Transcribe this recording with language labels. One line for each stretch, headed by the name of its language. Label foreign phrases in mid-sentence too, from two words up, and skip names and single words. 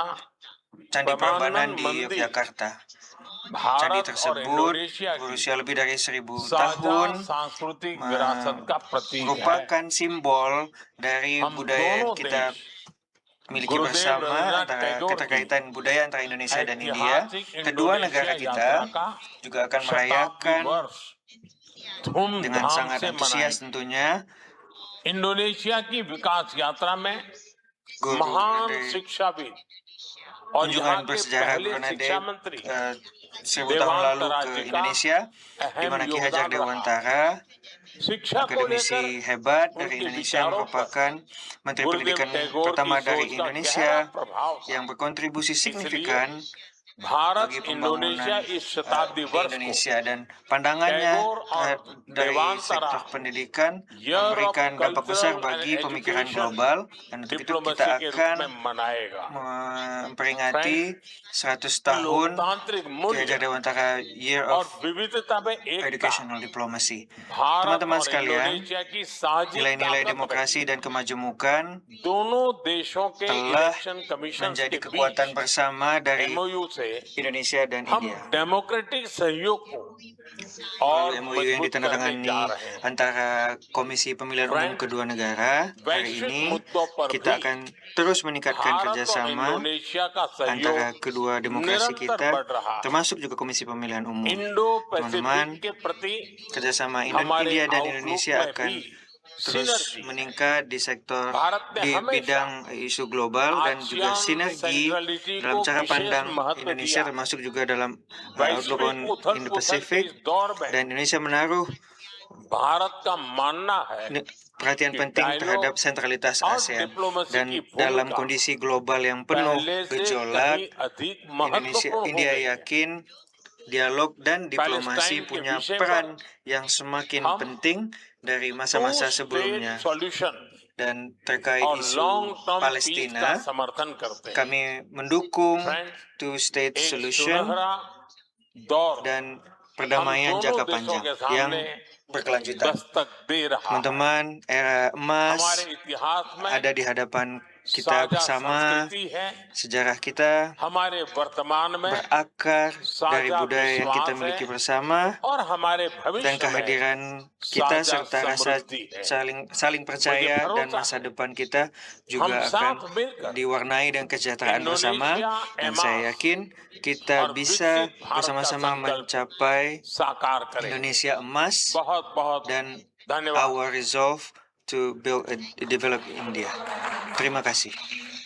Indonesian: Candi Prambanan
Hindi: प्रधानन
Indonesian: di
Hindi: मंदिर
Indonesian: Yogyakarta. Candi
Hindi: भारत और
Indonesian: tersebut
Hindi: इंडोनेशिया की
Indonesian: berusia lebih dari 1000
Hindi: साझा
Indonesian: tahun,
Hindi: सांस्कृतिक विरासत का प्रतीक है
Indonesian: merupakan simbol dari
Hindi: हम
Indonesian: budaya yang
Hindi: दोनों
Indonesian: kita
Hindi: देश
Indonesian: miliki
Hindi: गुरुदेव
Indonesian: bersama,
Hindi: रवींद्रनाथ
Indonesian: antara
Hindi: टैगोर की
Indonesian: keterkaitan budaya antara Indonesia dan India.
Hindi: ऐतिहासिक
Indonesian: Kedua
Hindi: इंडोनेशिया
Indonesian: negara
Hindi: यात्रा
Indonesian: kita
Hindi: का
Indonesian: juga akan
Hindi: शताब्दी
Indonesian: merayakan
Hindi: वर्ष
Indonesian: dengan
Hindi: धूमधाम
Indonesian: sangat
Hindi: से
Indonesian: antusias
Hindi: मनाएंगे
Indonesian: tentunya.
Hindi: इंडोनेशिया की विकास यात्रा में
Indonesian: Guru
Hindi: महान
Indonesian: dari
Hindi: शिक्षाविद और यहाँ
Indonesian: kunjungan
Hindi: के
Indonesian: bersejarah
Hindi: पहले Bernadette शिक्षा मंत्री
Indonesian: 1000 tahun lalu ke Indonesia, di mana Ki Hajar Dewantara,
Hindi: शिक्षा को
Indonesian: akademisi
Hindi: लेकर
Indonesian: hebat dari
Hindi: उनके
Indonesian: Indonesia,
Hindi: विचारों पर
Indonesian: merupakan Menteri
Hindi: गुरुदेव
Indonesian: Pendidikan
Hindi: टैगोर
Indonesian: pertama
Hindi: की
Indonesian: dari
Hindi: सोच का गहरा
Indonesian: Indonesia
Hindi: प्रभाव था
Indonesian: yang berkontribusi
Hindi: इसलिए
Indonesian: signifikan
Hindi: भारत
Indonesian: bagi
Hindi: इंडोनेशिया
Indonesian: pembangunan
Hindi: इस शताब्दी
Indonesian: di
Hindi: वर्ष को
Indonesian: Indonesia, dan pandangannya
Hindi: टैगोर और
Indonesian: dari
Hindi: देवांतरा
Indonesian: sektor pendidikan
English: Year of
Indonesian: memberikan dampak besar
English: Cultural and
Indonesian: bagi pemikiran
English: Education
Indonesian: global, dan untuk itu kita
Hindi: डिप्लोमेसी के रूप
Indonesian: akan
Hindi: में मनाएगा
Indonesian: memperingati 100 tahun
Hindi: लोकतांत्रिक
Indonesian: Ki
Hindi: मूल्य
Indonesian: Hajar Dewantara Year
Hindi: और
English: of
Hindi: विविधता में एकता
English: Educational Diplomacy.
Hindi: भारत
Indonesian: Teman-teman
Hindi: और
Indonesian: sekalian,
Hindi: इंडोनेशिया की साझी
Indonesian: nilai-nilai
Hindi: ताकत
Indonesian: demokrasi dan kemajemukan
Hindi: दोनों देशों के
Indonesian: telah
English: election commission
Indonesian: menjadi
Hindi: के
Indonesian: kekuatan
Hindi: बीच
Indonesian: bersama dari
Hindi: MOU से
Indonesian: Indonesia dan
Hindi: हम
Indonesian: India.
Hindi: डेमोक्रेटिक सहयोग को और
Indonesian: Melalui MOU yang
Hindi: मजबूत करने
Indonesian: ditandatangani
Hindi: जा रहे हैं
Indonesian: antara Komisi Pemilihan Umum kedua negara, hari
Hindi: वैश्विक
Indonesian: ini
Hindi: मुद्दों पर
Indonesian: kita
Hindi: भी
Indonesian: akan terus meningkatkan
Hindi: भारत और
Indonesian: kerjasama
Hindi: इंडोनेशिया का
Indonesian: antara
Hindi: सहयोग
Indonesian: kedua demokrasi
Hindi: निरंतर
Indonesian: kita,
Hindi: बढ़ रहा है
Indonesian: termasuk juga Komisi Pemilihan Umum.
Hindi: इंडो
Indonesian: Teman-teman,
Hindi: पैसिफिक के प्रति
Indonesian: kerjasama
Hindi: हमारे
Indonesian: India dan
Hindi: आउटलुक
Indonesian: Indonesia
Hindi: में
Indonesian: akan
Hindi: भी
Indonesian: terus
Hindi: सिनर्जी
Indonesian: meningkat di sektor
Hindi: भारत ने
Indonesian: di
Hindi: हमेशा
Indonesian: bidang isu global dan juga ASEAN sinergi
Hindi: सेंट्रलिटी
Indonesian: dalam
Hindi: को
Indonesian: cara
Hindi: विशेष
Indonesian: pandang
Hindi: महत्व
Indonesian: Indonesia,
Hindi: दिया
Indonesian: termasuk juga dalam outlook
Hindi: वैश्विक
English: on
Hindi: उथल पुथल के
Indonesian: Indo-Pacific,
Hindi: इस दौर में
Indonesian: dan Indonesia menaruh
Hindi: भारत का मानना है
Indonesian: perhatian penting terhadap sentralitas
Hindi: और
Indonesian: ASEAN,
Hindi: डिप्लोमेसी
Indonesian: dan
Hindi: की
Indonesian: dalam
Hindi: भूमिका
Indonesian: kondisi global yang penuh
Hindi: पहले से
Indonesian: gejolak,
Hindi: कहीं अधिक
Indonesian: Indonesia,
Hindi: महत्वपूर्ण हो
Indonesian: India
Hindi: गई है
Indonesian: yakin dialog dan diplomasi
Hindi: Palestine के
Indonesian: punya
Hindi: विषय
Indonesian: peran
Hindi: पर
Indonesian: yang semakin
Hindi: हम
Indonesian: penting dari masa-masa
English: two
Indonesian: sebelumnya.
English: state solution
Indonesian: Dan terkait
Hindi: और
Indonesian: isu
English: long term peace का
Indonesian: Palestina,
Hindi: समर्थन करते हैं
Indonesian: kami mendukung
English: Friends, two-state
Hindi: एक
English: solution
Hindi: सुनहरा दौर
Indonesian: dan
Hindi: हम
Indonesian: perdamaian
Hindi: दोनों
Indonesian: jangka
Hindi: देशों
Indonesian: panjang
Hindi: के
Indonesian: yang
Hindi: सामने
Indonesian: berkelanjutan.
Hindi: दस्तक दे रहा है
Indonesian: Teman-teman, era emas
Hindi: हमारे इतिहास में
Indonesian: ada di hadapan kita
Hindi: साझा
Indonesian: bersama.
Hindi: संस्कृति है
Indonesian: Sejarah kita
Hindi: हमारे वर्तमान में
Indonesian: berakar dari
Hindi: साझा
Indonesian: budaya yang kita
Hindi: विश्वास
Indonesian: miliki
Hindi: है
Indonesian: bersama,
Hindi: और हमारे
Indonesian: dan
Hindi: भविष्य में
Indonesian: kehadiran kita
Hindi: साझा
Indonesian: serta rasa
Hindi: समृद्धि है
Indonesian: saling percaya
Hindi: मुझे
Indonesian: dan
Hindi: भरोसा
Indonesian: masa depan kita
Hindi: हम
Indonesian: juga akan
Hindi: साथ मिलकर
Indonesian: diwarnai dengan kesejahteraan bersama,
Hindi: इंडोनेशिया
Indonesian: dan saya
Hindi: एमास
Indonesian: yakin kita
Hindi: और
Indonesian: bisa
Hindi: विकसित भारत का
Indonesian: bersama-sama
Hindi: संकल्प
Indonesian: mencapai
Hindi: साकार करें
Indonesian: Indonesia emas
Hindi: बहुत बहुत
Indonesian: dan
Hindi: धन्यवाद
English: our resolve to build a developed India.
Indonesian: Terima kasih.